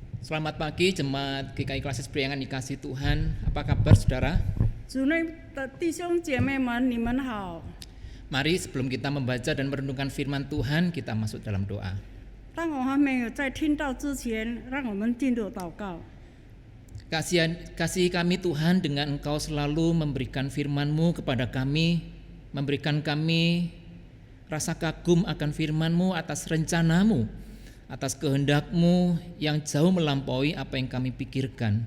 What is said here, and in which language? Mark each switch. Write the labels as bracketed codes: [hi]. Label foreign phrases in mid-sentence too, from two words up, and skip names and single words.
[id] Selamat pagi jemaat GKI Klasis Priangan dikasih Tuhan. Apa kabar saudara? [zh] 主内的弟兄姐妹们，你们好。 [id] Mari sebelum kita membaca dan merenungkan firman Tuhan, kita masuk dalam doa. [zh] 当我还没有在听到之前，让我们进入祷告。 [id] Kasihi kami Tuhan dengan Engkau selalu memberikan firman-Mu kepada kami, memberikan kami rasa kagum akan firman-Mu atas rencana-Mu, atas kehendak-Mu yang jauh melampaui apa yang kami pikirkan.